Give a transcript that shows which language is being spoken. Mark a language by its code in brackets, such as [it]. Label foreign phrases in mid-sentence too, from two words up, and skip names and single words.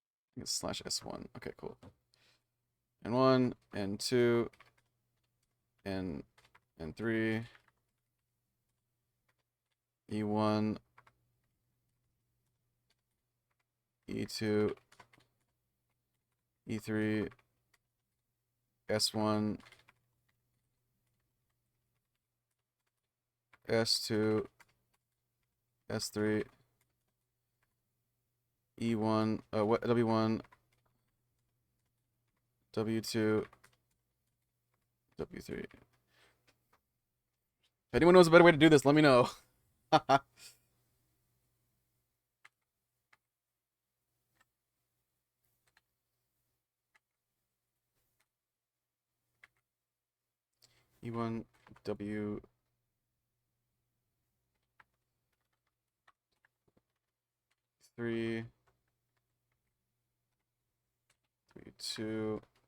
[en] it's slash S1. Okay, cool. N1, N2, N3, E1, E2, E3, S1, S2, S3, E1, W1, W2, W3. If anyone knows a better way to do this, let me know. E1, W, 3, W2,